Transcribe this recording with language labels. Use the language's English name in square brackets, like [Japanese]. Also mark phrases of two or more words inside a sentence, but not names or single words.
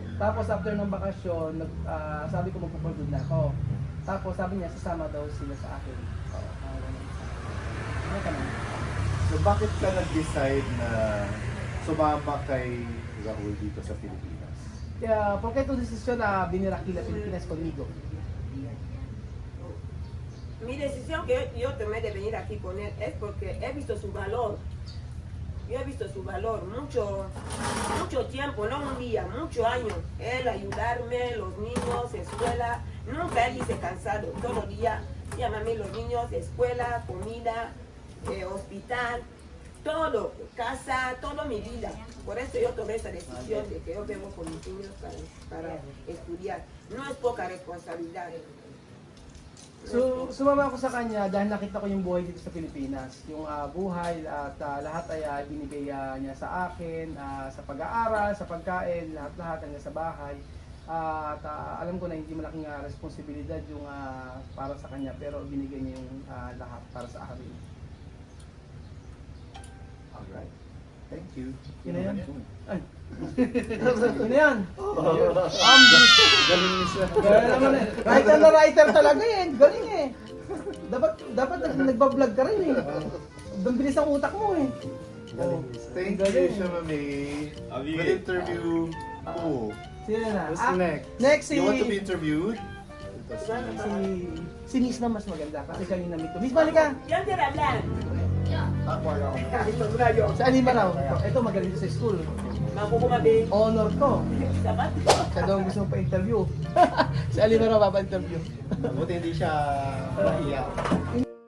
[Filipino] Tapos after ng bakasyon, sabi ko magpupunod na ako. Tapos sabi niya, sasama daw sila sa akin. Ganun. Ano ka naman? So bakit ka nag-decide na sumama kay Raul dito sa Pilipinas? Kaya, [Spanish] ¿por qué tu decisión a venir aquí a Filipinas conmigo? Mi decisión que yo tomé de venir aquí con él es porque he visto su valor. Yo he visto su valor mucho tiempo, no un día, muchos años. Él ayudarme, los niños, escuela. Nunca él dice cansado. Todos los días, llámame los niños, escuela, comida, hospital, todo, casa, toda mi vida. Por eso yo tomé esa decisión de que yo vengo con mis niños para estudiar. No es poca responsabilidad. [Filipino] So, sumama ako sa kanya dahil nakita ko yung buhay dito sa Pilipinas. Yung buhay at lahat ay binigay niya sa akin, sa pag-aaral, sa pagkain, lahat-lahat hanggang sa bahay. At alam ko na hindi malaking responsibilidad yung para sa kanya, pero binigay niya yung lahat para sa akin. [English] Alright. Thank you. [Filipino] Yun na yan? Ay. Yun na yan? Galing niya siya. Galing naman eh. Writer na writer talaga eh. Galing eh. Dapat nagbablog ka rin eh. Ang bilis ang utak mo eh. Oh. [English] Thank [Filipino] Galing. [English] you, Shamami. We'll interview who? [Filipino] Sino na? [English] Who's next? [Filipino] Next si... [English] You want to be interviewed? [Filipino] Si Miss na mas maganda kasi siya yung namit ko. Miss, balik ka! [Spanish] ¿Quién quiere hablar? [Filipino] Sa Alima raw. Ito magaling sa school. Makukumabi. Honor to. Sabat? Siya daw ang gusto mo pa-interview. Sa Alima raw, papa-interview. Buti hindi siya mahiya.